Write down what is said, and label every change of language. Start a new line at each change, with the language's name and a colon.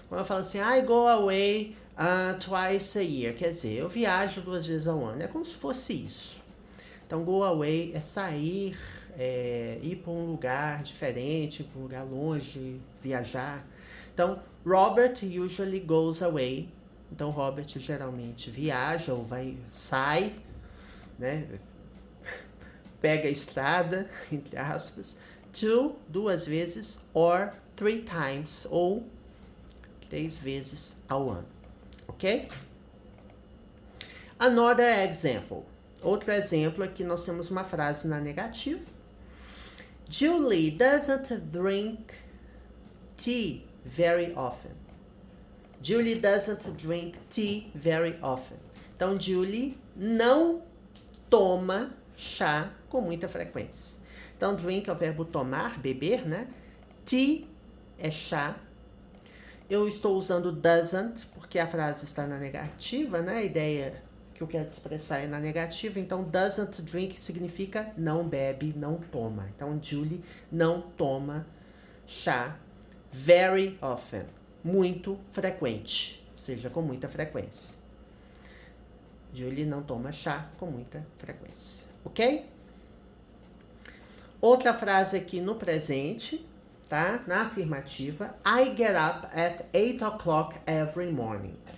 Portuguese: Quando eu falo assim,
English: I go away twice a year,
Portuguese: quer dizer, eu viajo 2 vezes ao ano. É como se fosse isso. Então, go away é sair, ir para um lugar diferente, para um lugar longe, viajar. Então,
English: Robert usually goes away.
Portuguese: Então, Robert geralmente viaja ou sai, né? Pega a estrada, entre aspas, 2 vezes,
English: or 3 times,
Portuguese: ou 3 vezes ao ano. Ok?
English: Another example.
Portuguese: Outro exemplo aqui, nós temos uma frase na negativa.
English: Julie doesn't drink tea very often. Julie doesn't drink tea very often.
Portuguese: Então, Julie não toma chá com muita frequência. Então, drink é o verbo tomar, beber, né? Tea é chá. Eu estou usando doesn't, porque a frase está na negativa, né? A ideia que eu quero expressar é na negativa. Então, doesn't drink significa não bebe, não toma. Então, Julie não toma chá
English: very often.
Portuguese: Muito frequente. Ou seja, com muita frequência. Julie não toma chá com muita frequência. Ok? Outra frase aqui no presente, tá? Na afirmativa.
English: I get up at 8 o'clock every morning.